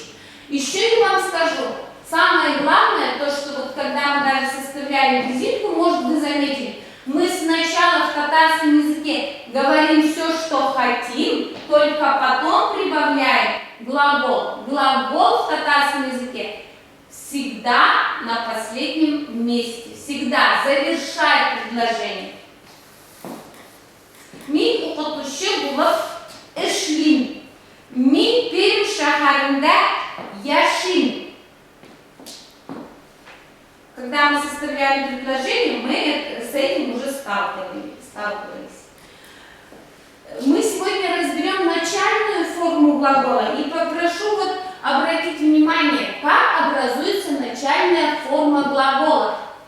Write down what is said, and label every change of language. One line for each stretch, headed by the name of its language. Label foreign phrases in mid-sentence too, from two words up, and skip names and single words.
Russian: Еще я вам скажу, самое главное, то, что вот когда мы даже составляли визитку, может вы заметили, мы сначала в татарском языке говорим все, что хотим, только потом прибавляем глагол. Глагол в татарском языке всегда на последнем месте, всегда завершает предложение.
Tatar: Мин укытучы булып эшлим. Мин Пермь шәһәрендә яшим.
Russian: Когда мы составляли предложение, мы с этим уже сталкивались. Мы сегодня разберем начальную форму глагола и попрошу вот обратить внимание, как образуется начальная форма глагола.